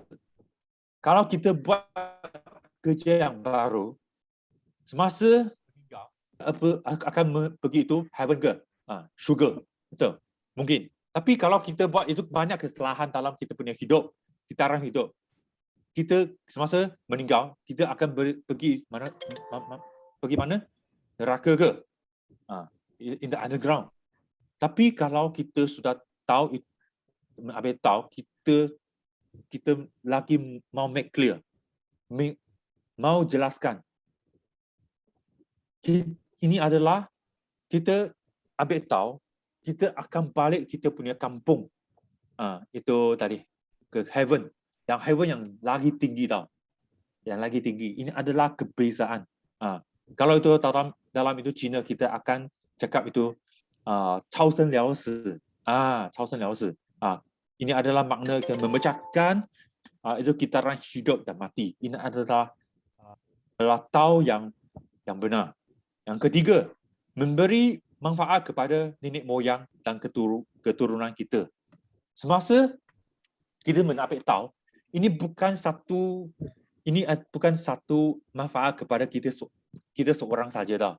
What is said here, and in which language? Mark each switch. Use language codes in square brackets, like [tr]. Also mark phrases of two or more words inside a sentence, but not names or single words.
[ms] Kalau kita buat kerja yang baru, semasa akan pergi itu heaven ke? Sugar. Betul. Mungkin. Tapi kalau kita buat itu banyak kesalahan dalam kita punya hidup, kitaran hidup. Kita semasa meninggal, kita akan pergi mana? Pergi mana? Neraka ke? [en] In the underground. [ms] Tapi kalau kita sudah tahu, kita lagi mau [en] make clear, [ms] mau jelaskan. Ini adalah kita ambil tahu, kita akan balik kita punya kampung. Itu tadi ke heaven. Yang heaven yang lagi tinggi tau. Yang lagi tinggi. Ini adalah kebezaan. Kalau itu dalam itu Cina kita akan cakap itu [zh] 超生了死. 超生了死. [ms] Ini adalah makna memecahkan itu kitaran hidup dan mati. Ini adalah tahu yang benar. Yang ketiga, memberi manfaat kepada nenek moyang dan keturunan kita. Semasa kita menambil tahu, ini bukan satu manfaat kepada kita seorang saja dah.